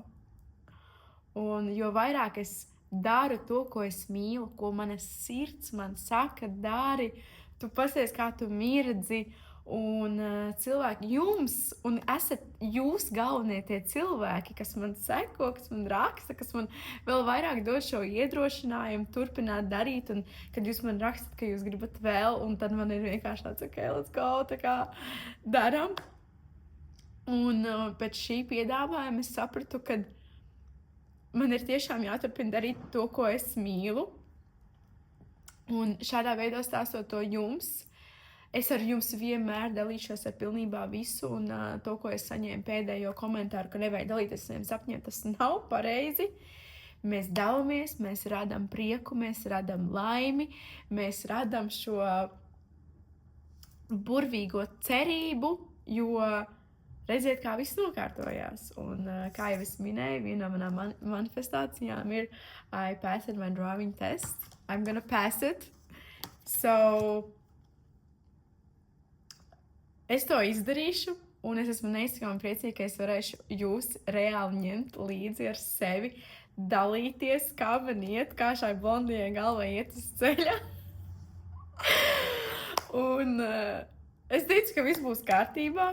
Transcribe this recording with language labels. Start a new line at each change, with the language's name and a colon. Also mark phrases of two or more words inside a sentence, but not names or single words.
Latvian: Un jo vairāk es daru to, ko es mīlu, ko manas sirds man saka, dari, tu pasies, kā tu mirdzi, un cilvēki jums, un esat jūs galvenie tie cilvēki, kas man seko, kas man raksta, kas man vēl vairāk dod šo iedrošinājumu turpināt darīt, un kad jūs man rakstat, ka jūs gribat vēl, un tad man ir vienkārši tāds,
English: ok, let's go,
Latvian: tā kā daram. Un pēc šī piedāvājuma es sapratu, ka man ir tiešām jāturpina darīt to, ko es mīlu. Un šādā veidā stāstot to jums, es ar jums vienmēr dalīšos ar pilnībā visu. Un to, ko es saņēmu pēdējo komentāru, ka nevajag dalīties ar saviem sapņiem, tas nav pareizi. Mēs dalāmies, mēs radām prieku, mēs radām laimi, mēs radām šo burvīgo cerību, jo redziet, kā viss nokārtojās. Un kā jau es minēju, viena no manām manifestācijām ir
English: I passed my driving test. I'm gonna pass it. So,
Latvian: es to izdarīšu, un es esmu neizsakāmi priecīga, ka es varēšu jūs reāli ņemt līdzi ar sevi, dalīties, kā man iet, kā šai blondijai galvai iet uz ceļa. Un es ticu, ka viss būs kārtībā.